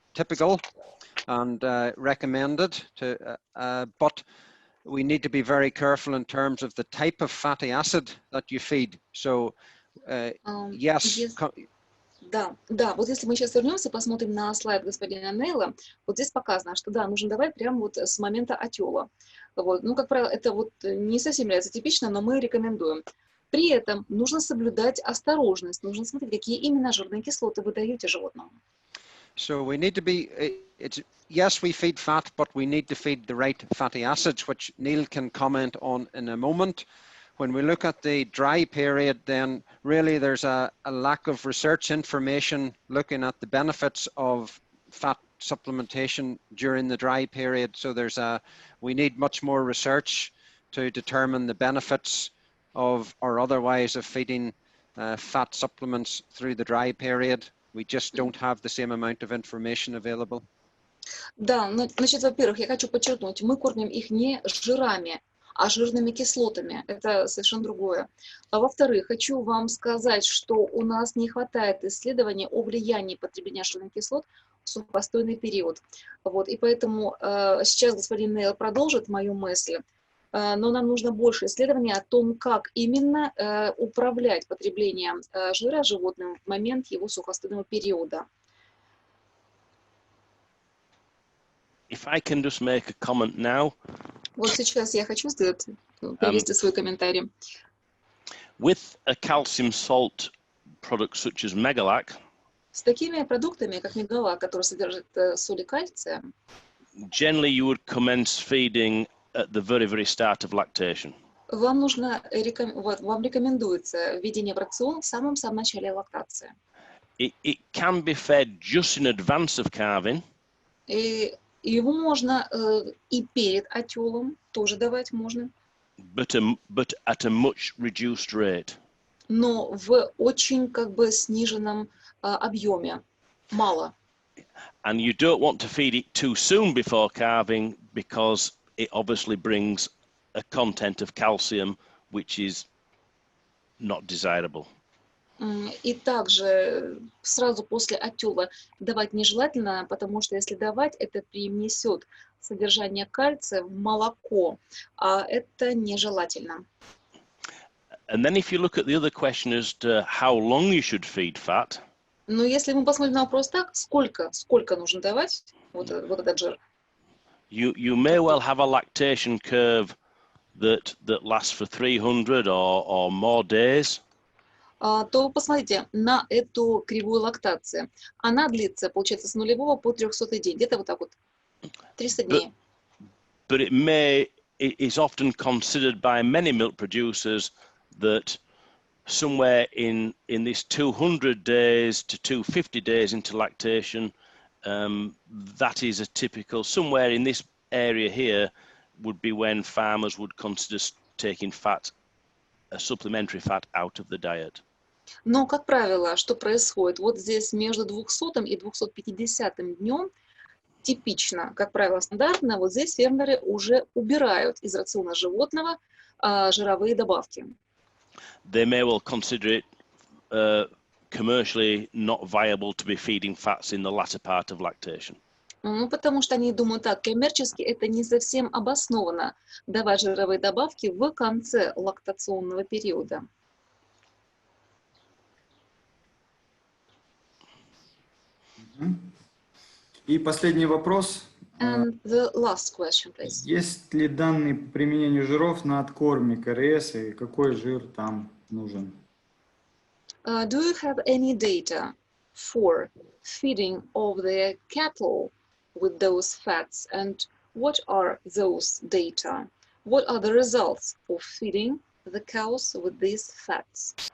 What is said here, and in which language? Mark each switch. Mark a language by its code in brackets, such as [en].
[en] typical and recommended but we need to be very careful in terms of the type of fatty acid that you feed. So yes. [ru] Да, вот если мы сейчас вернемся, посмотрим на слайд господина Нейла, вот здесь показано, что да, нужно давать прямо вот с момента отела. Вот. Ну, как правило, это вот не совсем является типично, но мы рекомендуем. При этом нужно соблюдать осторожность, нужно смотреть, какие именно жирные кислоты вы даете животному. [en] So we need to be, yes, we feed fat, but we need to feed the right fatty acids, which Neil can comment on in a moment. When we look at the dry period, then really there's a lack of research information looking at the benefits of fat supplementation during the dry period. So we need much more research to determine the benefits of or otherwise of feeding fat supplements through the dry period. We just don't have the same amount of information available. [ru] Да, значит, во-первых, я хочу подчеркнуть, мы кормим их не жирами, а жирными кислотами. Это совершенно другое. А во-вторых, хочу вам сказать, что у нас не хватает исследований о влиянии потребления жирных кислот в сухостойный период. Вот, и поэтому сейчас господин Нейл продолжит мою мысль, но нам нужно больше исследований о том, как именно управлять потреблением жира животным в момент его сухостойного периода. [en] If I can just make a comment now. [ru] Вот сейчас я хочу привести свой комментарий. [en] With a calcium salt product such as Megalac, [ru] с такими продуктами, как Мегалак, который содержит соли кальция, [en] generally you would commence feeding at the very, very start of lactation. [ru] Вам рекомендуется введение в рацион в самом начале лактации. [en] It can be fed just in advance of calving. [ru] И его можно и перед отелом тоже давать можно. [en] But at a much reduced rate. [ru] Но в очень сниженном объеме, мало. [en] And you don't want to feed it too soon before calving because it obviously brings a content of calcium which is not desirable. [ru] И также сразу после отела давать нежелательно, потому что если давать, это привнесет содержание кальция в молоко, а это нежелательно. [en] And then if you look at the other question as to how long you should feed fat. [ru] Но если мы посмотрим на вопрос так, сколько нужно давать вот этот жир? [en] You may well have a lactation curve that lasts for 300 or more days. [ru] То посмотрите на эту кривую лактации. Она длится, получается, с 0 по 300 день, где-то вот так вот, 300 дней. [en] But it is often considered by many milk producers that somewhere in this 200 days to 250 days into lactation, that is a typical, somewhere in this area here would be when farmers would consider taking fat, a supplementary fat out of the diet. [ru] Но, как правило, что происходит? Вот здесь между 200 и 250 днем типично, как правило, стандартно, вот здесь фермеры уже убирают из рациона животного жировые добавки. [en] They may well consider it commercially not viable to be feeding fats in the latter part of lactation. [ru] Ну, потому что они думают так, коммерчески это не совсем обоснованно давать жировые добавки в конце лактационного периода. И последний вопрос. [en] And the last question, please. [ru] Есть ли данные по применению жиров на откорме КРС и какой жир там нужен? [en] Do you have any data for feeding of the cattle with those fats, and what are those data? What are the results of feeding the cows with these fats?